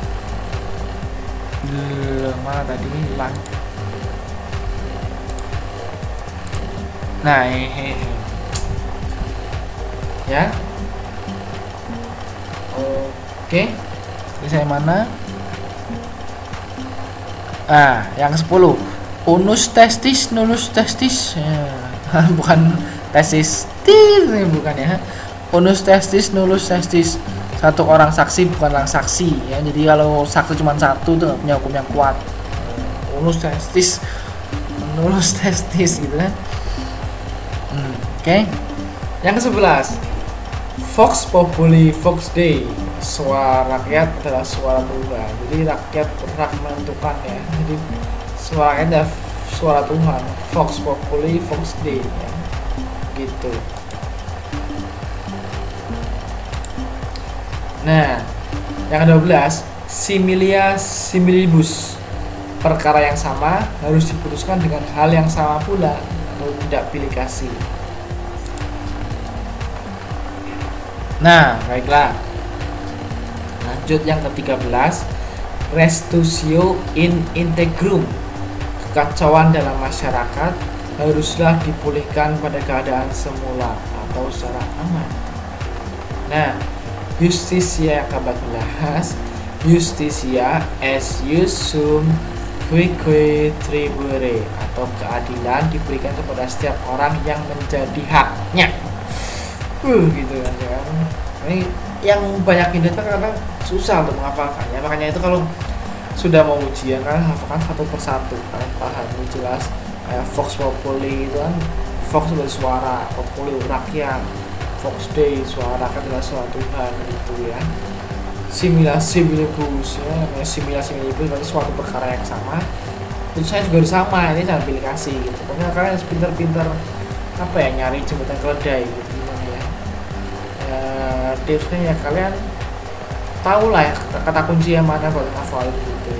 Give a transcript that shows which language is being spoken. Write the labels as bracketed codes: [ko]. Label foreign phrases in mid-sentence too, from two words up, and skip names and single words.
[id] Mana tadi hilang? Nah, ya. Oke. Ini saya mana? Yang 10. [la] Unus testis nullus testis. [id] Ya. Bukan tesis ini bukan, ya. [la] Unus testis nullus testis. [id] Satu orang saksi bukanlah saksi, ya. Jadi kalau saksi cuma satu tuh punya hukum yang kuat. [la] Unus testis nullus testis [id] gitu kan. Oke. Yang ke-11, [la] Vox Populi Vox Dei. [id] Suara rakyat adalah suara Tuhan. Jadi rakyat berhak menentukan, ya. Jadi suara rakyat adalah suara Tuhan. [la] Vox Populi Vox Dei, [id] ya. Gitu. Nah, yang ke-12, [la] similia similibus. [id] Perkara yang sama harus diputuskan dengan hal yang sama pula atau tidak pilih kasih. Nah, baiklah. Lanjut yang ke-13, [la] restitutio in integrum. [id] Kekacauan dalam masyarakat haruslah dipulihkan pada keadaan semula atau secara aman. Nah, justisia yang ke-14, [la] justisia es iusum quique tribure, [id] atau keadilan diberikan kepada setiap orang yang menjadi haknya. Gitu kan, ya. Ini yang banyak Indo karena susah untuk menghafalkannya. Makanya itu kalau sudah mau ujian kan hafalkan satu persatu, kalian paham jelas. Kayak [la] Vox Populi [id] itu kan, Vox adalah suara, Populi rakyat, [la] Vox Dei [id] suara rakyat adalah suara Tuhan, gitu, ya. [la] Similia similibus, [id] ya, namanya [la] similia similibus [id] berarti suatu perkara yang sama. Itu saya juga sama, ini jangan pilih kasih gitu. Pokoknya kalian harus pintar-pintar nyari jembatan keledai gitu. Tipsnya ya kalian tahu lah, ya, kata kunci yang mana buat hafal gitu, ya.